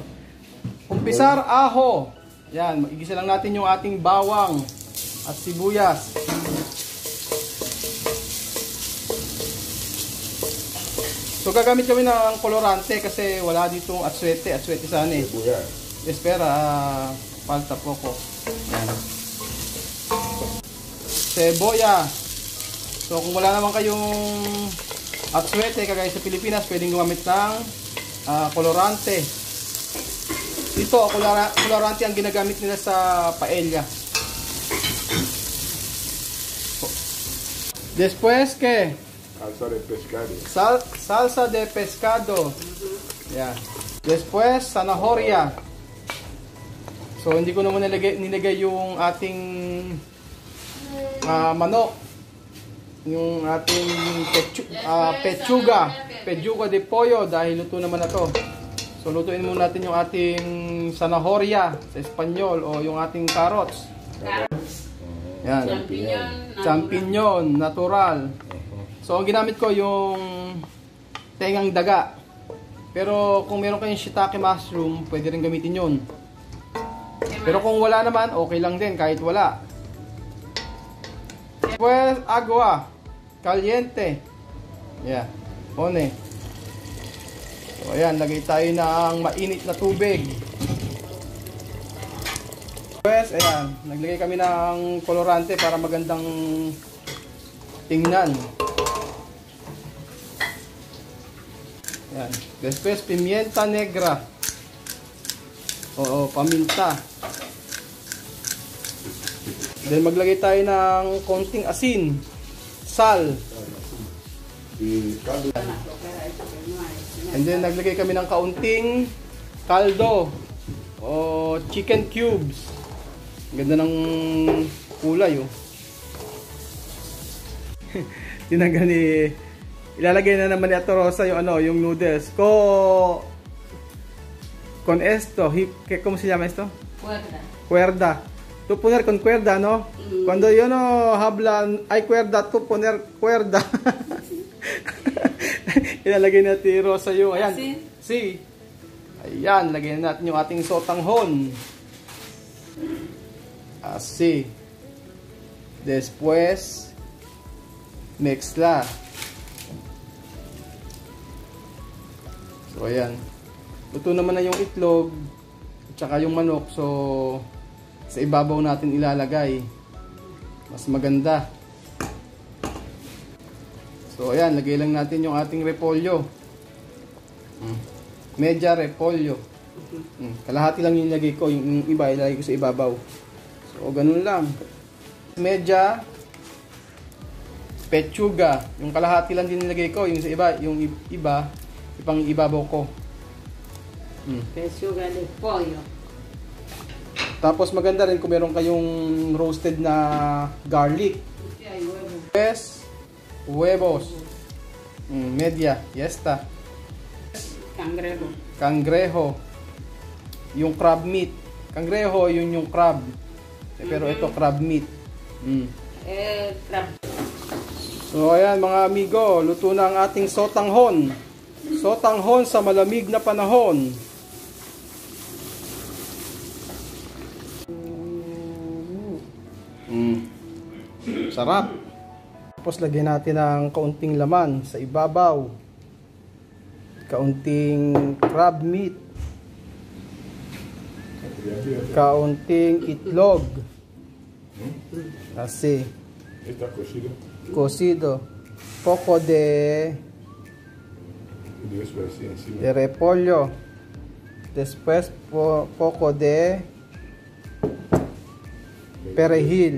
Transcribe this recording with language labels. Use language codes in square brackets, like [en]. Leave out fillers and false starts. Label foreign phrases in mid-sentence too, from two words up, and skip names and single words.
[tl] Umpisar aho. Yan, magigisa lang natin yung ating bawang at sibuyas. So gagamit kami ng kolorante kasi wala ditong atswete sana [es] Espera, falta poco. [tl] Yan. [es] Seboya. [tl] So kung wala naman kayong atswete kagaya sa Pilipinas, pwedeng gumamit ng kolorante. Ito, kolorante ang ginagamit nila sa paella. [es] Después que Salsa de pescado. Salsa de pescado. Yeah. Después, zanahoria. [tl] So, hindi ko naman nilagay yung ating manok. Yung ating [es] pechuga de pollo [tl] dahil luto naman na to. So, lutuin muna natin yung ating zanahoria sa Espanyol o yung ating carrots. [es] Yan. Champignon, natural. [tl] So, ang ginamit ko yung tengang daga. Pero kung meron kayong [en] shiitake mushroom, [tl] pwede rin gamitin yun. Pero kung wala naman, okay lang din kahit wala. [es] Pues, agua. Caliente. Yeah. Pone. [tl] So, ayan. Lagay tayo ng mainit na tubig. Pues, ayan. Naglagay kami ng kolorante para magandang tingnan. Yan. [es] Después, pimienta negra. [tl] Oo, paminta. Then, maglagay tayo ng konting asin. [es] Sal. [tl] And then, naglagay kami ng kaunting kaldo. O [en] chicken cubes. [tl] Ganda ng kulay, Tinanggal ni... Ilalagay na naman ni Ate Rosa yung yung noodles. [es] Con esto, ¿cómo se llama esto? Cuerda. Cuerda. tú poner con cuerda, ¿no? Cuando yo no hablan, hay cuerda, tú poner cuerda. [tl] Ilalagay natin Rosa yung, ayan. [es] Si. [tl] Ayan, lagyan natin yung ating sotanghon. [es] Así. Después, mezcla. [tl] So, ayan. Luto naman na yung itlog at saka yung manok. So, sa ibabaw natin ilalagay. Mas maganda. So, ayan. Lagay lang natin yung ating repolyo. [es] Media repolyo. [tl] Kalahati lang yung lagay ko. Yung iba ilagay ko sa ibabaw. So, ganun lang. [es] Media pechuga. [tl] Yung kalahati lang din nilagay ko. Yung sa iba, ipang ibabaw ko. [es] Pechuga de pollo. [tl] Tapos maganda rin kung meron kayong roasted na garlic. [es] Tres huevos. Media. Yesta. Cangrejo. Cangrejo. [tl] Yung [en] crab meat. [tl] Cangrejo, yun yung crab. Pero ito [en] crab meat. Crab. [tl] So ayan mga amigo, luto na ang ating sotanghon. Sotanghon sa malamig na panahon. Sarap. Tapos lagyan natin ng kaunting laman sa ibabaw. Kaunting [en] crab meat. [tl] Kaunting itlog. [es] Así. Está cocido. Cocido. Poco de Y después así encima. de repollo. Después poco de perejil.